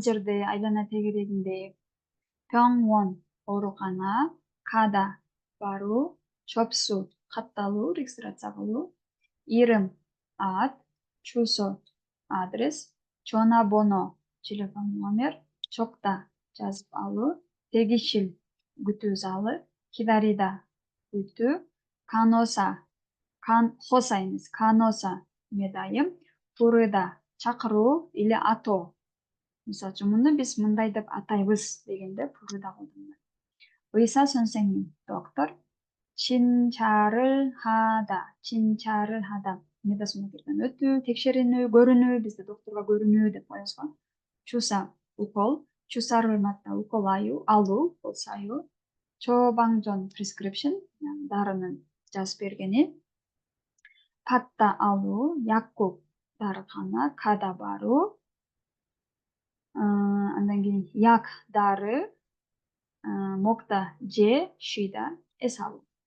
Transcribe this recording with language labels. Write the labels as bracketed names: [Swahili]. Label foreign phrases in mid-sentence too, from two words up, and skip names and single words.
[Kyrgyz] жерде, айлана тегерегинде, 병원, оорукана, 가다, баруу, 접수, катталуу, регистрация кылуу, 이름, ат, 주소, адрес, 전화번호, телефон номер, 적다, жазып алуу, 대기실, күтүү залы, 기다리다, күтүү, 간호사, хоса эмес, 간호사, медайым, 부르다, чакыруу или атоо. Мисалы үчүн муну биз мындай деп атайбыз дегенде 부르다 колдонулат. [Korean] 의사 선생님, доктор, 진찰을 하다, 진찰을 하다. [Kyrgyz] медосмотрдон өтүү, текшеринүү, көрүнүү, бизде докторго көрүнүү деп коебуз го. [Korean] 주사, укол, 주사를 맞다, [Kyrgyz] укол алуу, укол саюу. [Korean] 처방전, prescription, [Kyrgyz] дарынын жазып бергени. 받다 алуу, 약국, дарыкана, 가다 баруу. Андан кийин 약, дары, 먹다, же, шүйда, эс алуу.